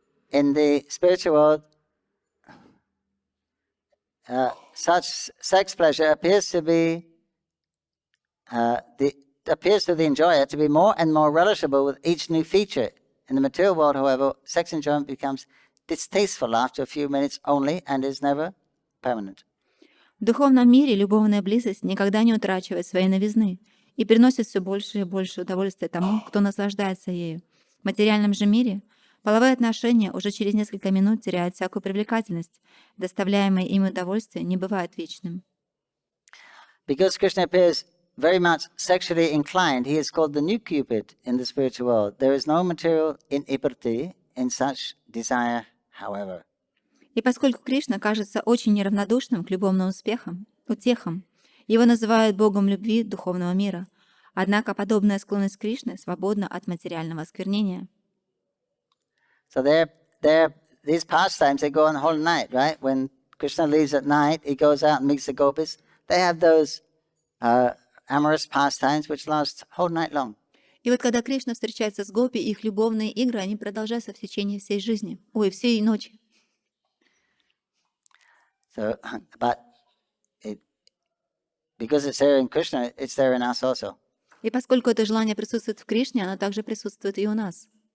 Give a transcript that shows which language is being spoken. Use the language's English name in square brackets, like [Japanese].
[English] In the spiritual world, such sex pleasure appears to be appears to the enjoyer to be more and more relishable with each new feature. In the material world, however, sex enjoyment becomes distasteful after a few minutes only and is never permanent. [Russian] В духовном мире любовная близость никогда не утрачивает своей новизны и приносит все больше и больше удовольствия тому, кто наслаждается ею. В материальном же мире половые отношения уже через несколько минут теряют всякую привлекательность. Доставляемое им удовольствие не бывает вечным. [English] Because Krishna appears very much sexually inclined, he is called the new Cupid in the spiritual world. There is no material inhibition in such desire, however. [Russian] И поскольку Кришна кажется очень неравнодушным к любовным утехам, его называют богом любви духовного мира. Однако подобная склонность Кришны свободна от материального осквернения. [English] So these pastimes, they go on the whole night, right? When Krishna leaves at night, he goes out and meets the gopis. They have those amorous pastimes which last whole night long. [Russian] И вот когда Кришна встречается с гопи, их любовные игры, они продолжаются в течение всей жизни, всей ночи. [English] So, but because it's there in Krishna, it's there in us also. [Russian] И поскольку это желание присутствует в Кришне, оно также присутствует и у нас.